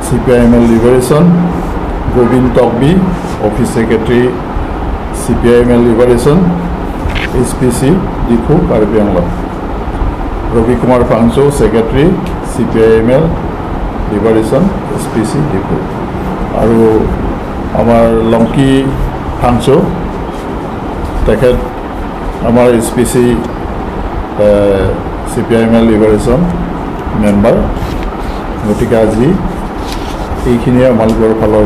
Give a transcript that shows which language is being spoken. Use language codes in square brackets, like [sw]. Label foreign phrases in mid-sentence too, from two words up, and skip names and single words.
[en] CPIML Liberation, Govind Tokbi, Office Secretary, CPIML Liberation, SPC, Dipu, Karbi Anglong. Ravi Kumar Phangcho, Secretary, CPIML Liberation, SPC, Dipu. [as] আৰু আমাৰ লংকি ফাংচো তেখেত আমাৰ SPC CPIML লিবাৰেশ্যন মেম্বাৰ গতিকে আজি এইখিনিয়ে আমালোকৰ ফালৰ